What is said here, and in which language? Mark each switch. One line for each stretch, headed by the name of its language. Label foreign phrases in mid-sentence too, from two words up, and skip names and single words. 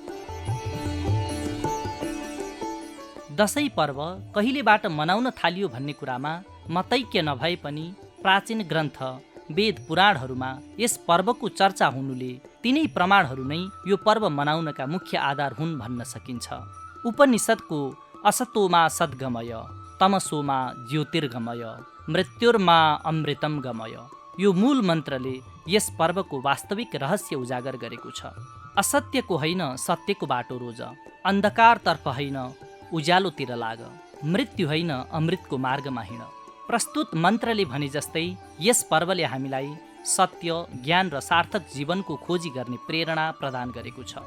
Nepali: दशैँ पर्व कहिलेबाट मनाउन थालियो भन्ने कुरामा मतैक्य नभए पनि प्राचीन ग्रन्थ वेद पुराणहरूमा यस पर्वको चर्चा हुनुले तिनै प्रमाणहरू नै यो पर्व मनाउनका मुख्य आधार हुन् भन्न सकिन्छ। उपनिषद्को
Sanskrit: असतोमा सद्गमय तमसोमा ज्योतिर्गमय मृत्युर्मा अमृतम गमय
Nepali: यो मूल मन्त्रले यस पर्वको वास्तविक रहस्य उजागर गरेको छ। असत्यको होइन सत्यको बाटो रोज, अन्धकारतर्फ होइन उज्यालोतिर लाग, मृत्यु होइन अमृतको मार्गमा हिँड। प्रस्तुत मन्त्रले भने जस्तै यस पर्वले हामीलाई सत्य, ज्ञान र सार्थक जीवनको खोजी गर्ने प्रेरणा प्रदान गरेको छ।